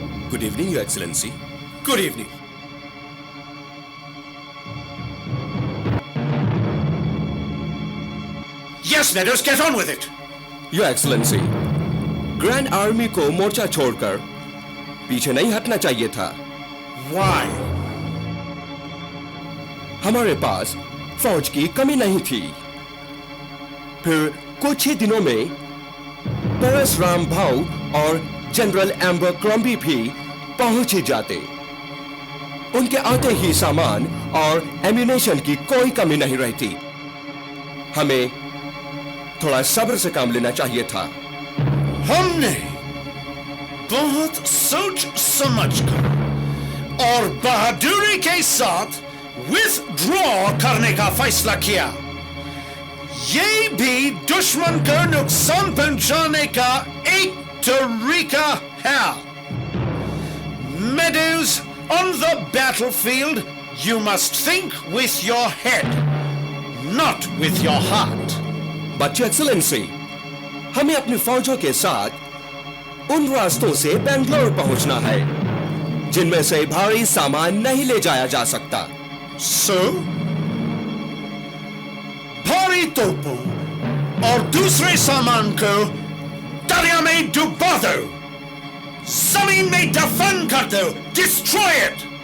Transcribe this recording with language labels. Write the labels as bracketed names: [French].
[English] Good evening, Your Excellency. Good evening. Yes, Meadows, get on with it. Your Excellency, [Hindi] grand army को मोर्चा छोड़कर पीछे नहीं हटना चाहिए था। [English] Why? [Hindi] हमारे पास फौज की कमी नहीं थी। फिर कुछ ही दिनों में परशुराम भाऊ और जनरल एम्बर क्रॉम्बी भी पहुंच ही जाते। उनके आते ही सामान और एम्यूनेशन की कोई कमी नहीं रहती। हमें थोड़ा सब्र से काम लेना चाहिए था। हमने बहुत सोच समझकर और बहादुरी के साथ विथड्रॉ करने का फैसला किया। ये भी दुश्मन को नुकसान पहुंचाने का एक तरीका है। [English] Meadows, on the battlefield, you must think with your head, not with your heart. But Your Excellency, [Hindi] हमें अपनी फौजों के साथ उन रास्तों से बेंगलोर पहुंचना है जिनमें से भारी सामान नहीं ले जाया जा सकता। So, भारी तोपों और दूसरे सामान को दरिया में डुबा दो, जमीन में दफन कर दो, [English] Destroy it.